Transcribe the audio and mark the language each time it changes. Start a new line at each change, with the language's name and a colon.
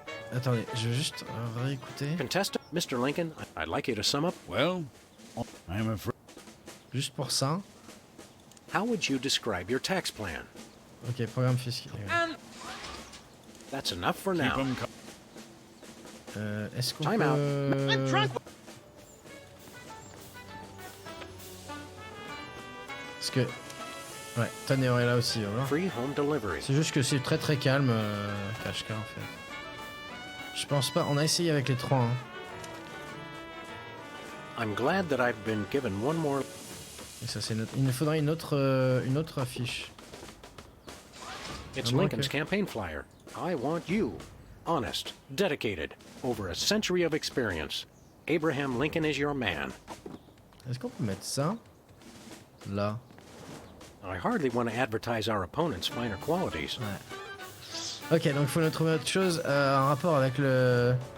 French: Attendez, je vais juste réécouter.
English: Contestant, Mr. Lincoln, I'd like you to sum up. Well, I'm afraid...
French: Juste pour ça.
English: How would you describe your tax plan?
French: Ok, programme fiscal.
English: And... That's enough for now.
French: Est-ce qu'on
English: Time
French: peut...
English: out. I'm drunk.
French: Parce que... Ouais, Tanner est là aussi, voilà.
English: Free home delivery.
French: C'est juste que c'est très très calme, Kashka en fait. Je pense pas, on a essayé avec les trois. Hein.
English: I'm glad that I've been given one more...
French: Et ça, c'est il nous faudrait une autre affiche.
English: It's Lincoln's campaign flyer. I want you. Honest, dedicated, over a century of experience. Abraham Lincoln is your man.
French: Est-ce qu'on peut mettre ça là?
English: I hardly want to advertise our opponent's finer qualities.
French: Ouais. Ok, donc il faut nous trouver autre chose en rapport avec le...